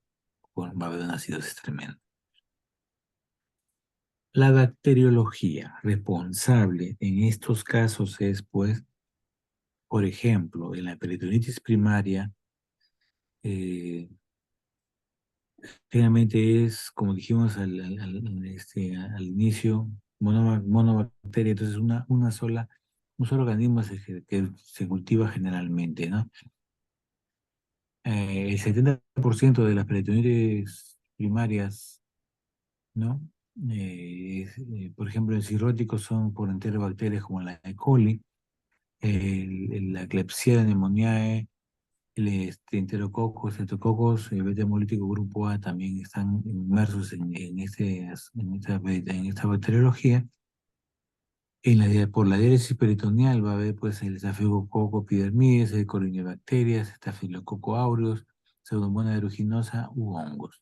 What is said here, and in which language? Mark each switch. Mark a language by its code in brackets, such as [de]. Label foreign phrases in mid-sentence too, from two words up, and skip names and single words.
[es] Bueno, va a haber una acidosis tremenda. La bacteriología responsable en estos casos es, pues, por ejemplo, en la peritonitis primaria, eh, generalmente es, como dijimos al inicio, monobacteria, entonces un solo organismo que se cultiva generalmente, ¿no? El 70% de las peritonitis primarias, ¿no? Por ejemplo, en cirróticos son por enterobacterias como la E. coli, la Klebsiella pneumoniae, enterococos, estreptococos, el beta hemolítico grupo A también están inmersos en esta bacteriología. Por la diálisis peritoneal va a haber pues el estafilococo epidermidis, el corynebacterias, estafilococo aureus, pseudomonas aeruginosa u hongos.